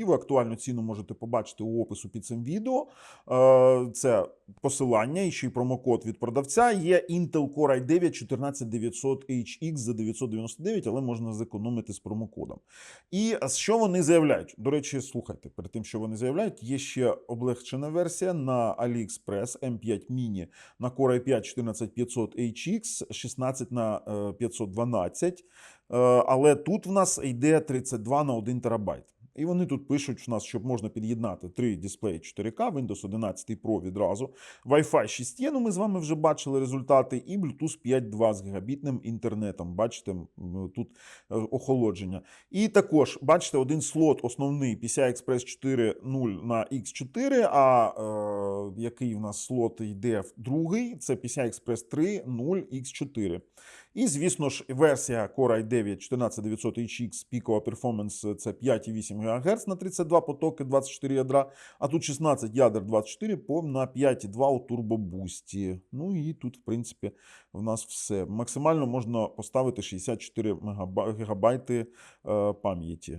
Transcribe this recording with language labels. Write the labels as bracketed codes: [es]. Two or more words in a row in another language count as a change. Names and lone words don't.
[uk] Ви актуальну ціну можете побачити у опису під цим відео. Це посилання і ще й промокод від продавця. Є Intel Core i9 14900HX за 999, але можна зекономити з промокодом. І що вони заявляють? До речі, слухайте, перед тим, що вони заявляють, є ще облегчена версія на AliExpress M5 Mini на Core i5 14500HX, 16 на 512. Але тут в нас йде 32 на 1 терабайт. І вони тут пишуть в нас, щоб можна під'єднати 3 дисплеї 4К, Windows 11 Pro відразу, Wi-Fi 6E, ну ми з вами вже бачили результати, і Bluetooth 5.2 з гігабітним інтернетом. Бачите, тут охолодження. І також, бачите, один слот основний PCI Express 4.0 на X4, а який в нас слот йде другий, це PCI Express 3.0 X4. І, звісно ж, версія Core i9 14900HX, пікова перформанс – це 5,8 ГГц на 32 потоки, 24 ядра, а тут 16 ядер 24 на 5,2 у турбобусті. Ну і тут, в принципі, в нас все. Максимально можна поставити 64 ГБ пам'яті.